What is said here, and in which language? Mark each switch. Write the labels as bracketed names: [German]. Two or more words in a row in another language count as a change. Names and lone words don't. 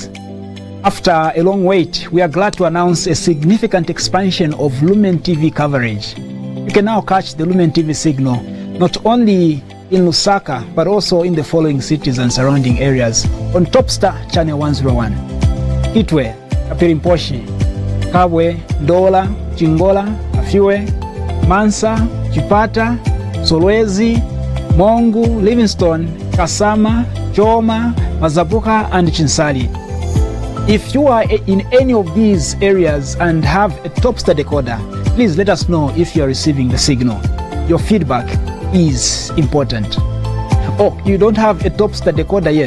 [English] After a long wait, we are glad to announce a significant expansion of Lumen TV coverage. You can now catch the Lumen TV signal not only in Lusaka, but also in the following cities and surrounding areas on Topstar Channel 101, Kitwe, Kapirimposhi, Kabwe, Ndola, Chingola, Afiwe, Mansa, Chipata, Solwezi, Mongu, Livingstone, Kasama, Choma, Mazabuka, and Chinsali. If you are in any of these areas and have a Topstar decoder, please let us know if you are receiving the signal. Your feedback is important. Oh, you don't have a Topstar decoder yet?